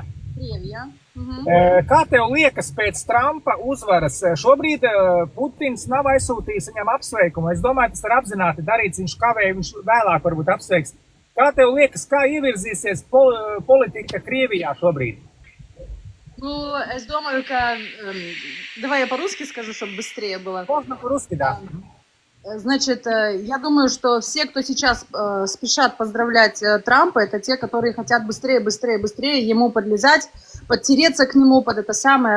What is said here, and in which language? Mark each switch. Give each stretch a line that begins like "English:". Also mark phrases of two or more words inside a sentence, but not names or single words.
Latvian: Krievijā. Kā tev liekas pēc Trumpa uzvaras? Šobrīd Putins nav aizsūtījis viņam apsveikumu. Es domāju, tas ir apzināti darīts, viņš kavēja, viņš vēlāk varbūt apsveiks. Kā tev liekas, kā ievirzīsies politika Krievijā шобрид?
Russian: Ну, я думаю, давай я по-русски скажу, чтобы быстрее было. Можно по-русски, да. Значит, я думаю, что все, кто сейчас спешат поздравлять Трампа, это те, которые хотят быстрее ему подлезать, подтереться к нему под это самое.